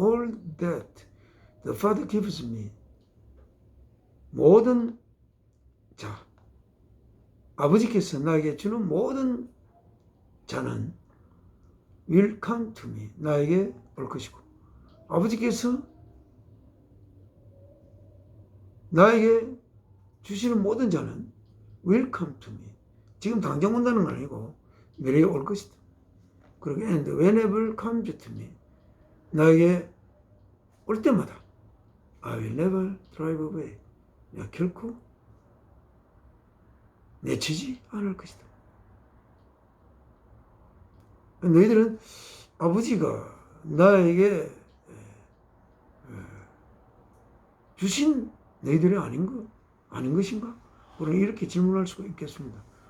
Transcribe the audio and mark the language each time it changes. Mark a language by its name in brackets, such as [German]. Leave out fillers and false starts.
[English] All that the Father gives me [Korean] 모든 자 아버지께서 나에게 주는 모든 자는 [English] will come to me [Korean] 나에게 올 것이고 아버지께서 나에게 주시는 모든 자는 will come to me 지금 당장 온다는 건 아니고 미래에 올 것이다. 그리고 [English] and whenever comes to me [Korean] 나에게 올 때마다 [English] I will never drive away [Korean] 내가 결코 내치지 않을 것이다. 너희들은 아버지가 나에게 주신 너희들이 아닌 것인가? 우리는 이렇게 질문할 수가 있겠습니다.